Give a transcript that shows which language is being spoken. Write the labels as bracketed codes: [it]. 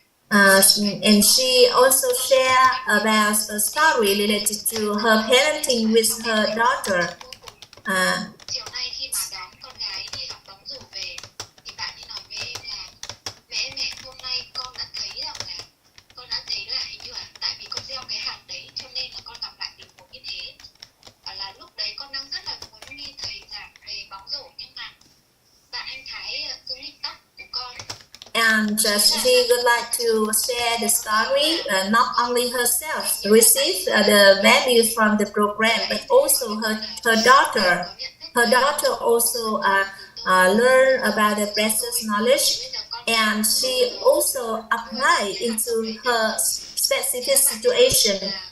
[en] And she also shared about a story related to her parenting with her daughter. [vi] Chiều nay khi mà đón con gái đi học bóng rổ về thì bạn ấy nói với em là mẹ hôm nay con đã thấy rằng là hình như là tại vì con gieo cái hạt đấy cho nên là con gặp lại được một như thế, và là lúc đấy con đang rất là muốn nghe thầy giảng về bóng rổ, nhưng mà bạn anh Thái cứ nghịch tóc của con. [en] And she would like to share the story, not only herself received the value from the program, but also her daughter. Her daughter also learned about the precious knowledge, and she also applied into her specific situation.